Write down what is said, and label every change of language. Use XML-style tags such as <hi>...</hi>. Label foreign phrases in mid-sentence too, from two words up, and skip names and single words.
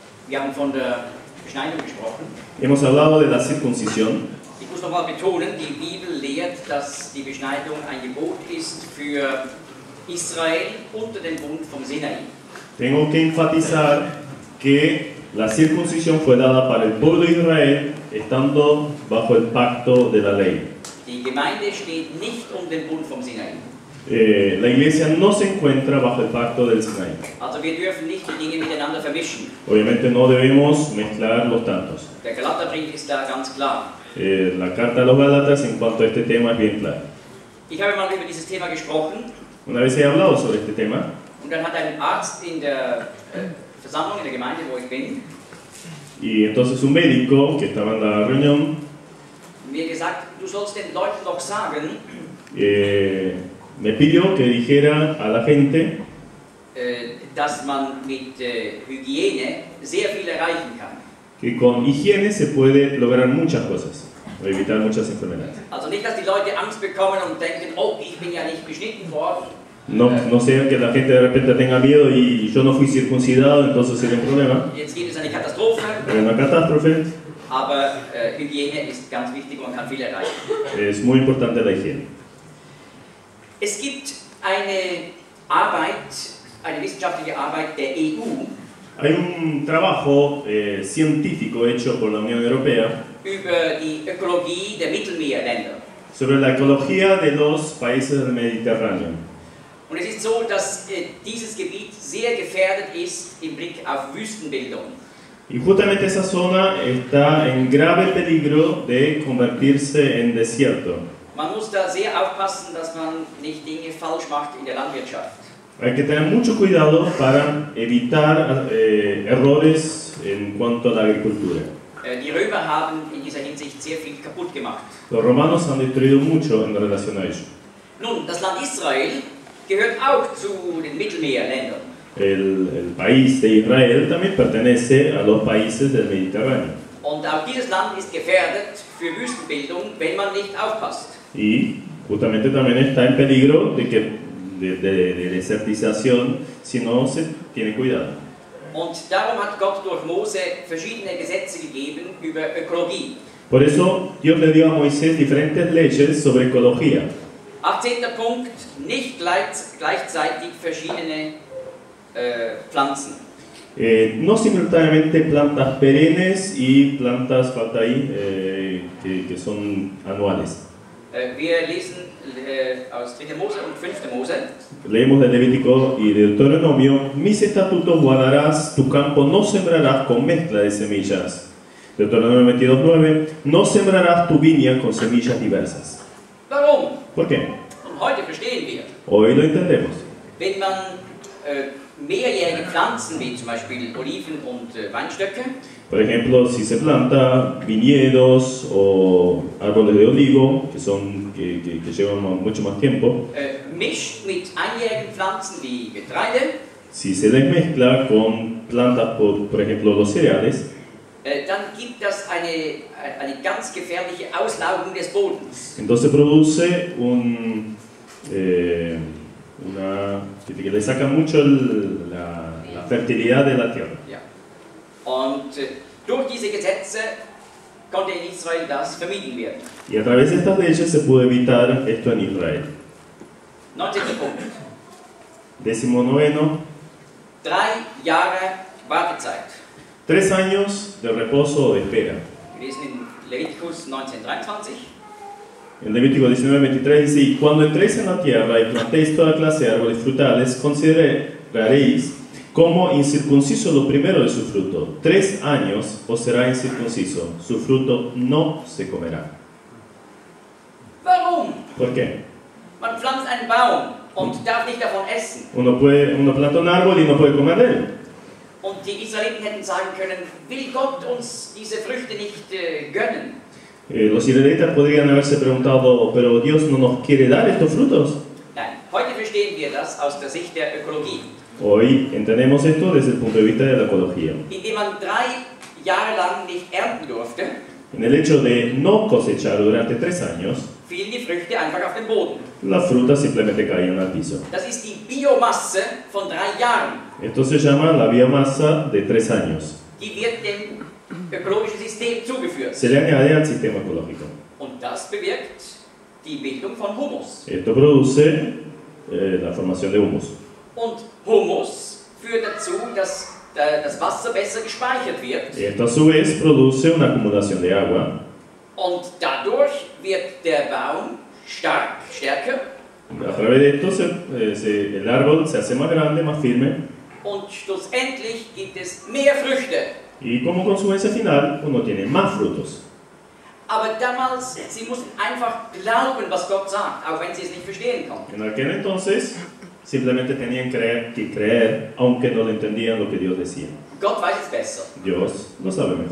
<de>Wir haben von der Beschneidung gesprochen.</de> <es>Hemos hablado de la circuncisión.</es> <de>Ich muss nochmal betonen, die Bibel lehrt, dass die Beschneidung ein Gebot ist für Israel unter dem Bund vom Sinai.</de> <es>Tengo que enfatizar que la circuncisión fue dada para el pueblo de Israel estando bajo el pacto de la ley.</es> <de>Die Gemeinde steht nicht unter dem Bund vom Sinai.</de> <es>La iglesia no se encuentra bajo el pacto del Sinai.</es> <de>Also wir dürfen nicht die Dinge miteinander vermischen.</de> <es>Obviamente no debemos mezclar los tantos.</es> <de>Der Galaterbrief ist da ganz klar.</de> <es>La carta a los Gálatas en cuanto a este tema es bien clara.</es> <de>Ich habe mal über dieses Thema gesprochen</de> <es>Una vez he hablado sobre este tema</es> <de>und dann hat ein Arzt in der Versammlung, in der Gemeinde, wo ich bin,</de> <es>y entonces un médico que estaba en la reunión</es> <de>mir gesagt, du sollst den Leuten doch sagen,</de> <es>me pidió que dijera a la gente</es> <de>dass man mit Hygiene sehr viel erreichen kann.</de> <es>que con higiene se puede lograr muchas cosas o evitar muchas enfermedades.</es> <de>Also nicht, dass die Leute Angst bekommen und denken, oh, ich bin ja nicht beschnitten worden.</de> <es>No sea que la gente de repente tenga miedo y yo no fui circuncidado, entonces sería un problema.</es> <de>Jetzt gibt es eine Katastrophe,</de> <es>Una catástrofe.</es> <de>aber Hygiene ist ganz wichtig und man kann viel erreichen.</de> <es>Es muy importante la higiene.</es> <de>Es gibt eine Arbeit, eine wissenschaftliche Arbeit der EU</de> <es>Hay un trabajo científico hecho por la Unión Europea</es> <de>über die Ökologie der Mittelmeerländer.</de> <es>sobre la ecología de los países del Mediterráneo.</es> <de>Und es ist so, dass dieses Gebiet sehr gefährdet ist im Blick auf Wüstenbildung.</de> <es>Y justamente esa zona está en grave peligro de convertirse en desierto.</es> <de>Man muss da sehr aufpassen, dass man nicht Dinge falsch macht in der Landwirtschaft.</de> <es>Hay que tener mucho cuidado para evitar errores en cuanto a la agricultura.</es> <de>Die Römer haben in dieser Hinsicht sehr viel kaputt gemacht.</de> <es>Los romanos han destruido mucho en relación a ello.</es> <de>Nun, das Land Israel gehört auch zu den Mittelmeerländern.</de> <es>El país de Israel también pertenece a los países del Mediterráneo.</es> <de>Und auch dieses Land ist gefährdet für Wüstenbildung, wenn man nicht aufpasst.</de> <es>Y justamente también está en peligro de desertización si no se tiene cuidado.</es> <de>Und darum hat Gott durch Mose verschiedene Gesetze gegeben über Ökologie.</de> <es>Por eso Dios le dio a Moisés diferentes leyes sobre ecología.</es> <de>18. Punkt, nicht gleichzeitig verschiedene Pflanzen.</de> <es>No simultáneamente plantas perennes y plantas, falta ahí, que son anuales.</es> <de>Wir lesen aus 3. Mose und 5. Mose.</de> <es>Leemos de Levítico y de Deuteronomio: mis estatutos guardarás, tu campo no sembrarás con mezcla de semillas. Deuteronomio 22:9, no sembrarás tu viña con semillas diversas.</es> <de>Warum?</de> <es>¿Por qué?</es> <de>Und heute verstehen wir,</de> <es>Hoy lo entendemos.</es> <de>wenn man mehrjährige Pflanzen wie zum Beispiel Oliven und Weinstöcke</de> <es>Por ejemplo, si se planta viñedos o árboles de olivo, que llevan mucho más tiempo,</es> <de>mischt mit einjährigen Pflanzen wie Getreide,</de> <es>si se les mezcla con plantas, por ejemplo, los cereales,</es> <de>dann gibt das eine ganz gefährliche Auslaugung des Bodens.</de> <es>entonces produce que le saca mucho la fertilidad de la tierra.</es> <de>Ja. Und durch diese Gesetze konnte in Israel das vermieden werden.</de> <es>Y a través de estas leyes se pudo evitar esto en Israel.</es> <de>19. Punkt. 19. 3 Jahre Wartezeit.</de> <es>3 años de reposo o de espera.</es> <de>Wir lesen in Leviticus 19:23.</de> <es>En Levítico 19:23 dice: y cuando entréis en la tierra y plantéis toda clase de árboles frutales, consideraréis como incircunciso lo primero de su fruto. 3 años os será incircunciso, su fruto no se comerá.</es> <de>Warum?</de> <es>¿Por qué?</es> <de>Man pflanzt einen Baum und darf nicht davon essen.</de> <es>Uno planta un árbol y no puede comer de él.</es> <de>Und die Israeliten hätten sagen können, will Gott uns diese Früchte nicht gönnen?</de> <es>Los israelitas podrían haberse preguntado: ¿pero Dios no nos quiere dar estos frutos?</es> <de>Nein, heute verstehen wir das aus der Sicht der Ökologie.</de> <es>Hoy entendemos esto desde el punto de vista de la ecología.</es> <de>Indem man 3 Jahre lang nicht ernten durfte,</de> <es>En el hecho de no cosechar durante 3 años,</es> <de>fielen die Früchte einfach auf den Boden.</de> <es>las frutas simplemente caían al piso.</es> <de>Das ist die Biomasse von 3 Jahren.</de> <es>Esto se llama la biomasa de 3 años.</es> <de>die wird dem ökologischen System zugeführt.</de> <es>se le añade al sistema ecológico.</es> <de>Und das bewirkt die Bildung von Humus.</de> <es>Esto produce la formación de humus.</es> <de>Und Humus führt dazu, dass das Wasser besser gespeichert wird.</de> <es>Esto a su vez produce una acumulación de agua.</es> <de>Und dadurch wird der Baum stärker.</de> <es>A través de esto el árbol se hace más grande, más firme.</es> <de>Und schlussendlich gibt es mehr Früchte.</de> <es>Y como consecuencia final, uno tiene más frutos.</es> <de>Aber damals, sie mussten einfach glauben, was Gott sagt, auch wenn sie es nicht verstehen konnten.</de> <es>En aquel entonces, simplemente tenían que creer, aunque no lo entendían lo que Dios decía.</es> <de>Gott weiß es besser.</de> <es>Dios lo sabe mejor.</es>